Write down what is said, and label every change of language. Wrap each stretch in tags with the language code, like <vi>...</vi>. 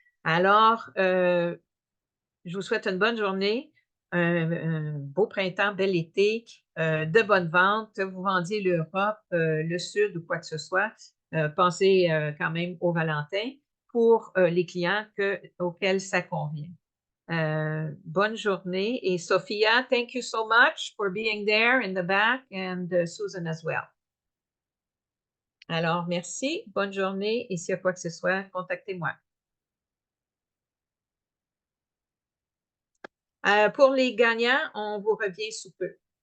<fr>Alors, je vous souhaite une bonne journée, un beau printemps, bel été, de bonnes ventes, que vous vendiez l'Europe, le Sud ou quoi que ce soit. Pensez quand même au Valentin pour les clients auxquels ça convient. Bonne journée.</fr> <en>Et Sophia, thank you so much for being there in the back and Susan as well.</en> <fr>Alors, merci. Bonne journée. Et s'il y a quoi que ce soit, contactez-moi. Pour les gagnants, on vous revient sous peu.</fr>